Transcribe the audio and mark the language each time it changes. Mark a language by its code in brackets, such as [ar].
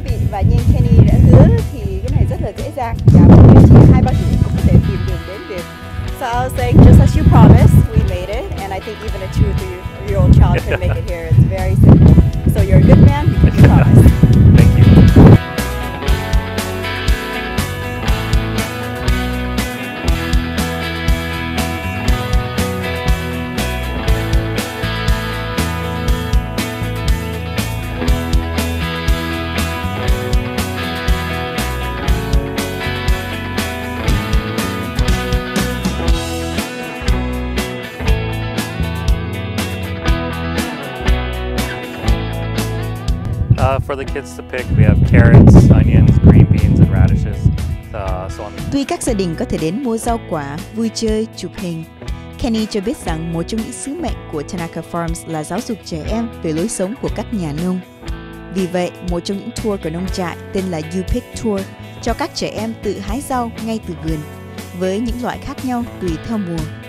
[vi] Và như Kenny đã hứa thì cái này rất là dễ dàng và mọi người chỉ 2-3 tuổi cũng có thể tìm đường đến được. [en] So I was saying, just as you promised, we made it, and I think even a 2 or 3-year-old child can make it here. It's very simple. So you're a good man because you promised. Thank you. for the kids to pick. We have carrots, onions, green beans, and radishes. [vi] Tuy các gia đình có thể đến mua rau quả, vui chơi, chụp hình, Kenny cho biết rằng một trong những sứ mệnh của Tanaka Farms là giáo dục trẻ em về lối sống của các nhà nông. Vì vậy, một trong những tour của nông trại tên là You Pick Tour cho các trẻ em tự hái rau ngay từ vườn, với những loại khác nhau tùy theo mùa.